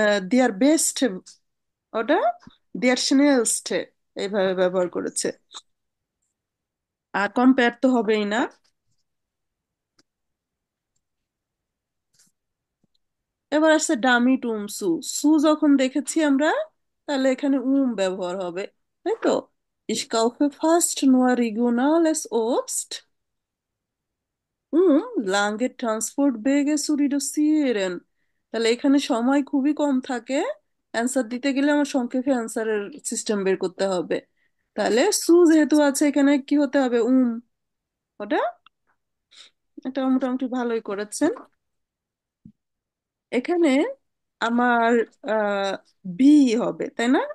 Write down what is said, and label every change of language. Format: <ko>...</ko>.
<bn>Their best, ওটা দেয়ার স্নেলস্টে, এইভাবে ব্যবহার করেছে। আর কম্পেয়ার তো হবেই না। এবার আসছে ডামি টুম সু। সু যখন দেখেছি আমরা, তাহলে এখানে ব্যবহার হবে, তাই তো।</bn> <de>Ich kaufe fast nur regionales Obst, lange Transportwege zu reduzieren।</de> <bn>তাহলে এখানে সময় খুবই কম থাকে, অ্যান্সার দিতে গেলে আমার সংক্ষেপে অ্যান্সারের সিস্টেম বের করতে হবে। তাহলে সু যেহেতু আছে, এখানে কি হতে হবে? ওটা, এটা মোটামুটি ভালোই করেছেন। এখানে আমার বি হবে, তাই না?</bn>